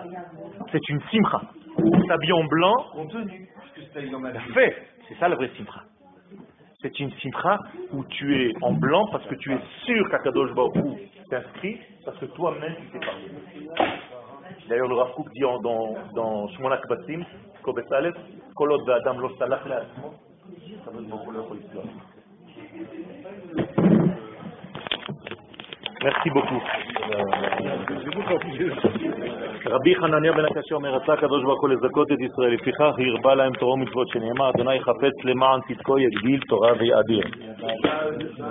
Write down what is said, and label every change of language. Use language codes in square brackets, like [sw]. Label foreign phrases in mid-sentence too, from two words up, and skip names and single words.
[fr] C'est une simcha. S'habille en blanc. Fait. C'est ça la vraie simcha. C'est une simcha où tu es en blanc parce que tu es sûr qu' [he] הקדוש ברוך הוא [fr] t'inscrit, parce que toi-même tu t'es parlé. D'ailleurs, le Rav Kook dit dans Shmona Kvasim, Kobet Aleph, [he] כל עוד אדם לא סלח לעצמו, הקדוש ברוך הוא לא יכול לסלוח. [fr] Merci beaucoup. [he] רבי חנניה בן הקשה אומר, רצה הקדוש ברוך הוא לזכות את ישראל, לפיכך הרבה להם תורה ומצוות שנאמר, אדוני חפץ למען צדקו יגדיל תורה ויאדיר.